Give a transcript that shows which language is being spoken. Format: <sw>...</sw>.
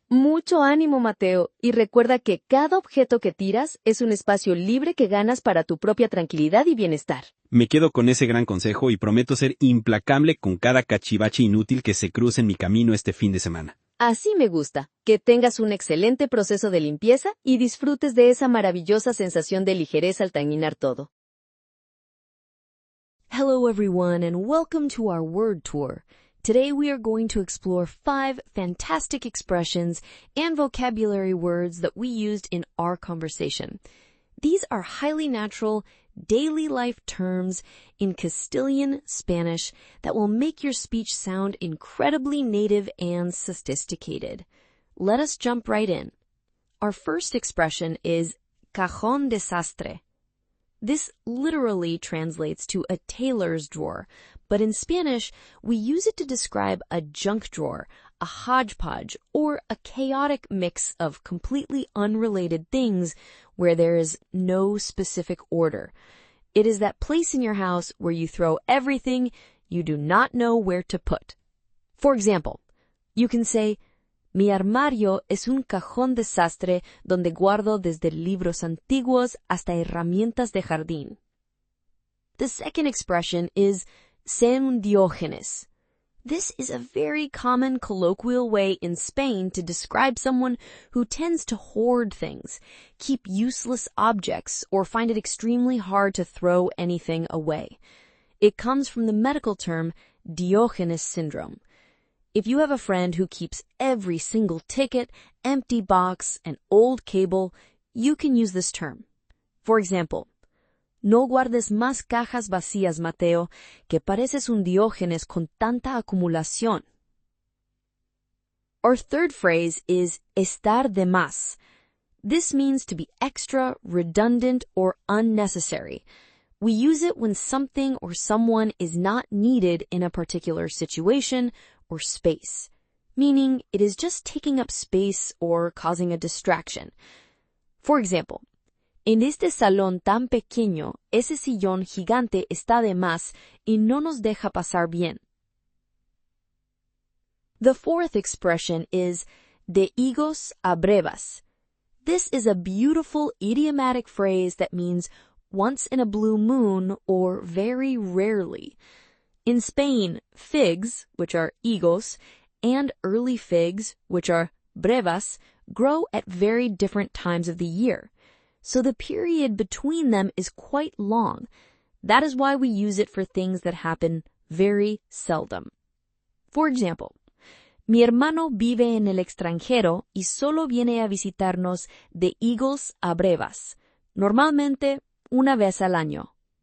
<es>Mucho ánimo, Mateo, y recuerda que cada objeto que tiras es un espacio libre que ganas para tu propia tranquilidad y bienestar. Me quedo con ese gran consejo y prometo ser implacable con cada cachivache inútil que se cruce en mi camino este fin de semana. Así me gusta. Que tengas un excelente proceso de limpieza y disfrutes de esa maravillosa sensación de ligereza al terminar todo.</es> <en>Hello everyone and welcome to our word tour. Today we are going to explore 5 fantastic expressions and vocabulary words that we used in our conversation. These are highly natural, daily life terms in Castilian Spanish that will make your speech sound incredibly native and sophisticated. Let us jump right in. Our first expression is cajón desastre. This literally translates to a tailor's drawer, but in Spanish, we use it to describe a junk drawer, a hodgepodge, or a chaotic mix of completely unrelated things where there is no specific order. It is that place in your house where you throw everything you do not know where to put. For example, you can say,</en> <es>Mi armario es un cajón desastre donde guardo desde libros antiguos hasta herramientas de jardín.</es> <en>The second expression is ser un Diógenes. This is a very common colloquial way in Spain to describe someone who tends to hoard things, keep useless objects, or find it extremely hard to throw anything away. It comes from the medical term Diogenes syndrome. If you have a friend who keeps every single ticket, empty box, and old cable, you can use this term. For example,</en> <es>no guardes más cajas vacías, Mateo, que pareces un Diógenes con tanta acumulación.</es> <en>Our third phrase is estar de más. This means to be extra, redundant, or unnecessary. We use it when something or someone is not needed in a particular situation or space, meaning it is just taking up space or causing a distraction. For example,</en> <es>en este salón tan pequeño, ese sillón gigante está de más y no nos deja pasar bien.</es> <en>The fourth expression is de higos a brevas. This is a beautiful idiomatic phrase that means once in a blue moon or very rarely. In Spain, figs, which are higos, and early figs, which are brevas, grow at very different times of the year. So the period between them is quite long. That is why we use it for things that happen very seldom. For example,</en> <es>mi hermano vive en el extranjero y solo viene a visitarnos de higos a brevas, normalmente una vez al año.</es>